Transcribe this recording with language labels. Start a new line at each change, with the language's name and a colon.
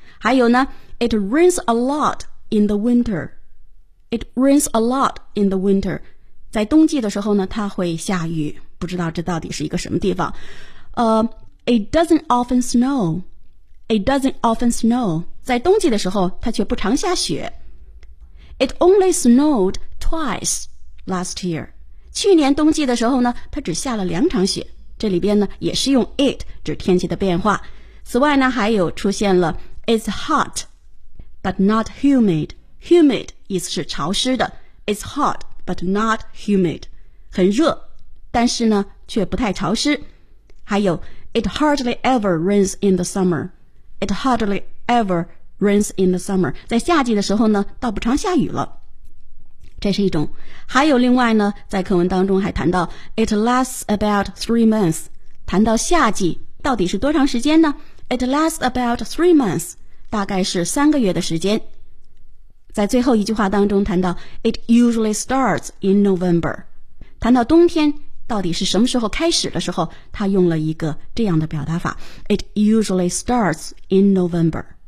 Chinese: 还有呢，
English: It rains a lotIn the winter, it rains a lot in the winter.
Chinese: 在冬季的时候呢，它会下雨。不知道这到底是一个什么地方。
English: It doesn't often snow.
Chinese: 在冬季的时候，它却不常下雪。
English: It only snowed twice last year.
Chinese: 去年冬季的时候呢，它只下了两场雪。这里边呢，也是用 it 指天气的变化。此外呢，还有出现了
English: it's hot. But not humid. Humid
Chinese: 意思是潮湿的。
English: It's hot, but not humid.
Chinese: 很热，但是呢，却不太潮湿。还有 ，
English: It hardly ever rains in the summer. It hardly ever rains in the summer.
Chinese: 在夏季的时候呢，倒不常下雨了。这是一种。还有另外呢，在课文当中还谈到 ，
English: It lasts about 3 months.
Chinese: 谈到夏季，到底是多长时间呢 ？
English: It lasts about 3 months.
Chinese: 大概是三个月的时间。在最后一句话当中谈到
English: It usually starts in November，
Chinese: 谈到冬天到底是什么时候开始的时候，他用了一个这样的表达法，
English: It usually starts in November。